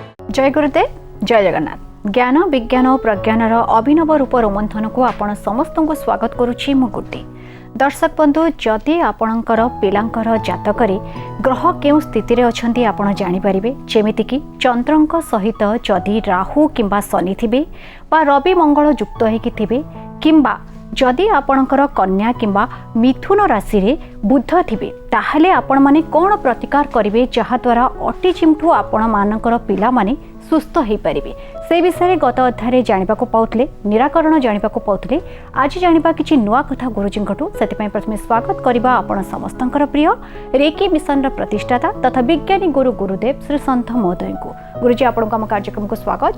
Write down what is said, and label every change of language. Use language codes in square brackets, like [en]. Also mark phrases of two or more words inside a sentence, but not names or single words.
[or] ଜୟ ଗୁରୁଦେବ ଜୟ ଜଗନ୍ନାଥ। ଜ୍ଞାନ ବିଜ୍ଞାନ ଔର ପ୍ରଜ୍ଞାନର ଅଭିନବ ରୂପ ରୋମନ୍ଥନ କୁ ଆପଣ ସମସ୍ତ କୁ ସ୍ୱାଗତ କରୁଛି ମୁଁ ଗୁଡ୍ଡୀ। ଦର୍ଶକ ବନ୍ଧୁ, ଯଦି ଆପଣଙ୍କର ପିଲାଙ୍କର ଜାତକରେ ଗ୍ରହ କେଉଁ ସ୍ଥିତି ରେ ଅଛନ୍ତି ଆପଣ ଜାଣି ପାରିବେ, ଯେମିତି କି ଚନ୍ଦ୍ରଙ୍କ ସହିତ ଯଦି ରାହୁ କିମ୍ବା ଶନି ଥିବେ ବା ରବି ମଙ୍ଗଳ ଯୁକ୍ତ ହୋଇକି ଥିବେ, କିମ୍ବା ଯଦି ଆପଣଙ୍କର କନ୍ୟା କିମ୍ବା ମିଥୁନ ରାଶି ରେ ବୁଧ ଥିବେ, ତାହାଲେ ଆପଣ ମାନେ କେଉଁ ପ୍ରତିକାର କରିବେ ଯାହା ଦ୍ୱାରା ଅଟିଜମ ଠୁ ଆପଣ ମାନଙ୍କର ପିଲା ମାନେ ସୁସ୍ଥ ହୋଇ ପାରେ। ସେ ବିଷୟ ଗତ ଅଧ୍ୟାୟ ଜାଣି ପାଇଲେ, ନିରାକରଣ ଜାଣି ପାଇଲେ। ଆଜି ଜାଣିବା କି ନୂଆ କଥା ଗୁରୁଜୀ ସେ ପ୍ରଥମ ସ୍ୱାଗତ କରିବା ଆପଣ ସମସ୍ତ ପ୍ରିୟ ରେକି ମିଶନ ପ୍ରତିଷ୍ଠାତା ତଥା ବିଜ୍ଞାନୀ ଗୁରୁ ଗୁରୁଦେବ ଶ୍ରୀ ସନ୍ଥ ମହୋଦୟ କୁ। ଗୁରୁଜୀ ଆପଣଙ୍କୁ ଆମ କାର୍ଯ୍ୟକ୍ରମ କୁ ସ୍ୱାଗତ।